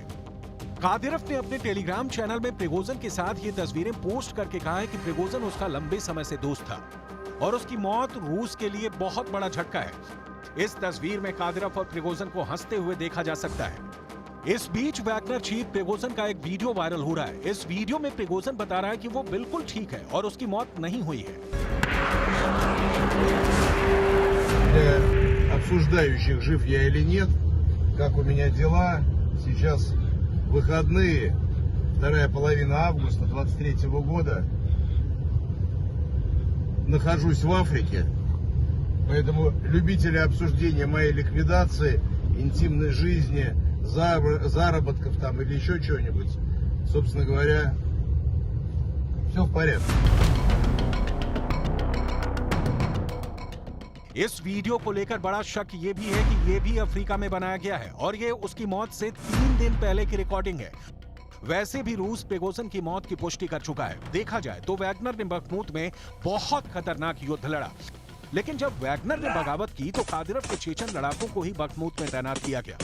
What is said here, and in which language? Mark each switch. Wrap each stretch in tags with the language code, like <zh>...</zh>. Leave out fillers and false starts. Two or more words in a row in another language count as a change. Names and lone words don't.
<hi>कादिरफ ने अपने टेलीग्राम चैनल में प्रिगोजिन के साथ ये तस्वीरें पोस्ट करके कहा है कि प्रिगोजिन उसका लंबे समय से दोस्त था और उसकी मौत रूस के लिए बहुत बड़ा झटका है। इस तस्वीर में कादिरफ और प्रिगोजिन को हंसते हुए देखा जा सकता है। इस बीच वैगनर चीफ प्रिगोजिन का एक वीडियो वायरल हो रहा है। इस वीडियो में प्रिगोजिन बता रहा है कि वो बिल्कुल ठीक है और उसकी मौत नहीं हुई है।</hi> <ru>Обсуждающих, жив я или нет, как у меня дела. Сейчас выходные, вторая половина августа 23 года. Нахожусь в Африке, поэтому любители обсуждения моей ликвидации, интимной жизни, заработков там или еще чего-нибудь, собственно говоря, все в порядке.</ru> <hi>इस वीडियो को लेकर बड़ा शक ये भी है कि ये भी अफ्रीका में बनाया गया है और ये उसकी मौत से 3 दिन पहले की रिकॉर्डिंग है। वैसे भी रूस प्रिगोजिन की मौत की पुष्टि कर चुका है। देखा जाए तो वैगनर ने बखमुत में बहुत खतरनाक युद्ध लड़ा, लेकिन जब वैगनर ने बगावत की तो कादिरव के चेचन लड़ाकों को ही बखमुत में तैनात किया गया।</hi>